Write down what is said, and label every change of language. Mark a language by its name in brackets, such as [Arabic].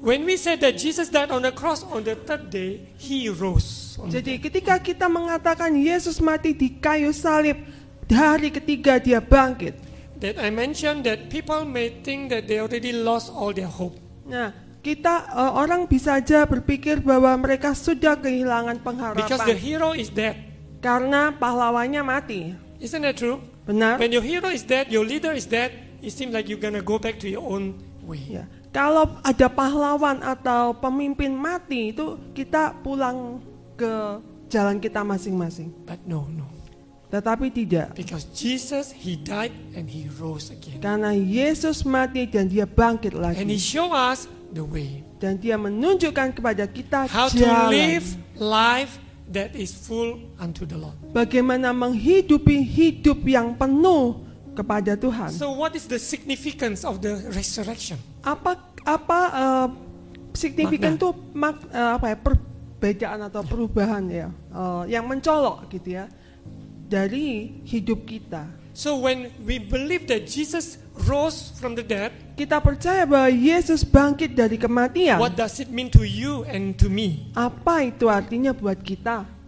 [English] When we said that Jesus died on the cross, on the third day, He rose. [Indonesian] Jadi ketika kita mengatakan Yesus mati di kayu salib, hari ketiga dia bangkit. [English] That I mentioned that people may think that they already lost all their hope. [Indonesian] Nah, orang bisa aja berpikir bahwa mereka sudah kehilangan [English] Because the hero is dead. [Indonesian] karena pahlawannya mati. [English] Isn't that true? [Indonesian] Benar? [English] When your hero is dead, your leader is dead, it seems like you're gonna go back to your own way. [Indonesian] Ya. Kalau ada pahlawan atau pemimpin mati itu kita pulang ke jalan kita masing-masing. [English] But no. [Indonesian] Tetapi tidak. [English] Because Jesus, He died and He rose again. [Indonesian] Karena Yesus mati dan dia bangkit [English] And He showed us the way. [Indonesian] Dan dia menunjukkan kepada kita [English] How to [Indonesian] jalan. [English] live life that is full unto the Lord. [Indonesian] Bagaimana menghidupi hidup yang penuh kepada Tuhan. [English] So what is the significance of the resurrection? [Indonesian] Apa signifikan tuh perbedaan atau perubahan ya, yang mencolok gitu ya dari hidup kita. [English] So when we believe that Jesus rose from the dead, [Indonesian] Kita percaya bahwa Yesus bangkit dari kematian. [English] what does it mean to you and to me? [Indonesian] Apa itu artinya buat kita?